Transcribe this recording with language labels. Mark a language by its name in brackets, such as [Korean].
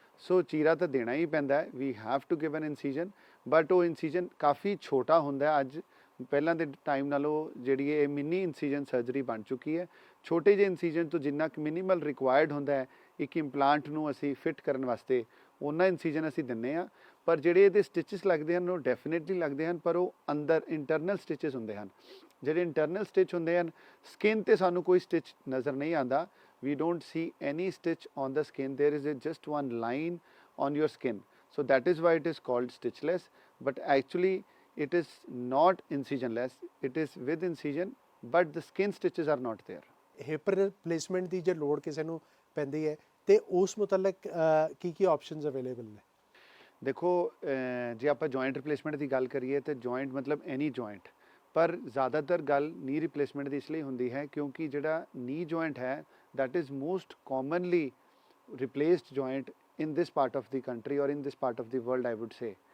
[Punjabi] ਸੋ ਚੀਰਾ ਤਾਂ ਦੇਣਾ ਹੀ ਪੈਂਦਾ ਹੈ, [English] we have to give N ਇਨਸੀਜਨ, [Punjabi] but ਉਹ ਇਨਸੀਜਨ ਕਾਫੀ ਛੋਟਾ ਹੁੰਦਾ ਅੱਜ ਪਹਿਲਾਂ ਦੇ ਟਾਈਮ ਨਾਲੋਂ। ਜਿਹੜੀ ਇਹ ਮਿਨੀ ਇਨਸੀਜਨ ਸਰਜਰੀ ਬਣ ਚੁੱਕੀ ਹੈ, ਛੋਟੇ ਜਿਹੇ ਇਨਸੀਜਨ ਤੋਂ ਜਿੰਨਾ ਕੁ ਮਿਨੀਮਲ ਰਿਕੁਆਇਰਡ ਹੁੰਦਾ ਹੈ ਇੱਕ ਇੰਪਲਾਂਟ ਨੂੰ ਅਸੀਂ ਫਿੱਟ ਕਰਨ ਵਾਸਤੇ, ਉਹਨਾਂ ਇਨਸੀਜਨ ਅਸੀਂ ਦਿੰਦੇ ਹਾਂ। ਪਰ ਜਿਹੜੇ ਇਹਦੇ ਸਟਿਚਸ ਲੱਗਦੇ ਹਨ ਉਹ ਡੈਫੀਨੇਟਲੀ ਲੱਗਦੇ ਹਨ, ਪਰ ਉਹ ਅੰਦਰ ਇੰਟਰਨਲ ਸਟਿਚਸ ਹੁੰਦੇ ਹਨ। ਜਿਹੜੇ ਇੰਟਰਨਲ ਸਟਿਚ ਹੁੰਦੇ ਹਨ, ਸਕਿਨ 'ਤੇ ਸਾਨੂੰ ਕੋਈ ਸਟਿਚ ਨਜ਼ਰ ਨਹੀਂ ਆਉਂਦਾ, [English] we don't see any stitch on the skin, there is just one line on your skin, so that is why it is called stitchless, but actually it is not incisionless, it is with incision but the skin stitches are not there. [Punjabi] Hip replacement ਦੀ ਜੇ ਲੋੜ ਕਿਸੇ ਨੂੰ ਪੈਂਦੀ ਹੈ ਤੇ ਉਸ ਮੁਤਲਕ ਕੀ options available ਨੇ? ਦੇਖੋ ਜੇ ਆਪਾਂ ਜੁਆਇੰਟ ਰਿਪਲੇਸਮੈਂਟ ਦੀ ਗੱਲ ਕਰੀਏ ਤੇ ਜੁਆਇੰਟ ਮਤਲਬ ਐਨੀ ਜੁਆਇੰਟ, ਪਰ ਜ਼ਿਆਦਾਤਰ ਗੱਲ ਨੀ ਰਿਪਲੇਸਮੈਂਟ ਦੀ ਇਸ ਲਈ ਹੁੰਦੀ ਹੈ ਕਿਉਂਕਿ ਜਿਹੜਾ ਨੀ ਜੁਆਇੰਟ ਹੈ [English] that is most commonly replaced joint in this part of the country or in this part of the world I would say.